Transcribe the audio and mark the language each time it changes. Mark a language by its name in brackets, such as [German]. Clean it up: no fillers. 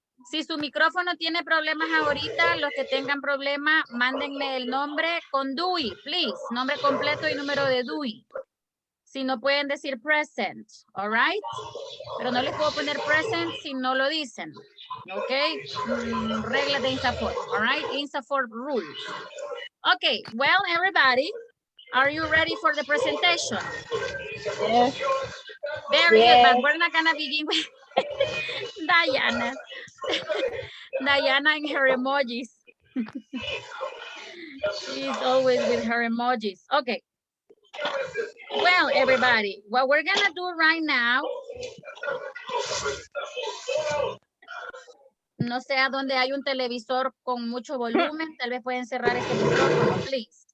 [Spanish] Si su micrófono tiene problemas ahorita, los que tengan problema, mándenme el nombre con DUI, please. Nombre completo y número de DUI. Si no pueden decir present, [English] all right? [Spanish] Pero no les puedo poner present si no lo dicen. [English] Okay, [Spanish] reglas de [English] INSAFORP, all right? INSAFORP rules. Okay, well, everybody, are you ready for the presentation? Yes. Very good, but we're not gonna begin with Diana. Diana and her emojis. She's always with her emojis. Okay. Well, everybody, what we're gonna do right now. [Spanish] No sé a dónde hay un televisor con mucho volumen. Tal vez pueden cerrar ese micrófono, please.